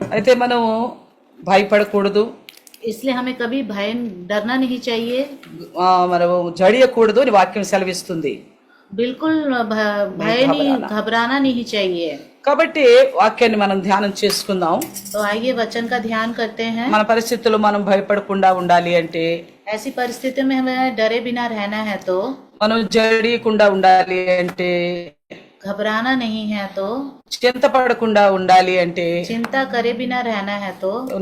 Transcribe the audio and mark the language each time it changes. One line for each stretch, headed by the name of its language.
Telugu: అయితే మనం భయపడకూడదు,
Hindi: इसलिए हमें कभी भय डरना नहीं चाहिए।
Telugu: మనం జడియకూడదు అని వాక్యం సెలవిస్తుంది.
Hindi: बिल्कुल भय नहीं, घबराना नहीं चाहिए।
Telugu: కాబట్టి వాక్యాన్ని మనం ధ్యానం చేసుకుందాం.
Hindi: तो आइए वचन का ध्यान करते हैं।
Telugu: మన పరిస్థితుల్లో మనం భయపడకుండా ఉండాలి అంటే,
Hindi: ऐसी परिस्थिति में हमें डरे बिना रहना है तो,
Telugu: మనం జడియకుండా ఉండాలి అంటే,
Hindi: घबराना नहीं है तो,
Telugu: చింతపడకుండా ఉండాలి అంటే,
Hindi: चिंता करे बिना रहना है तो,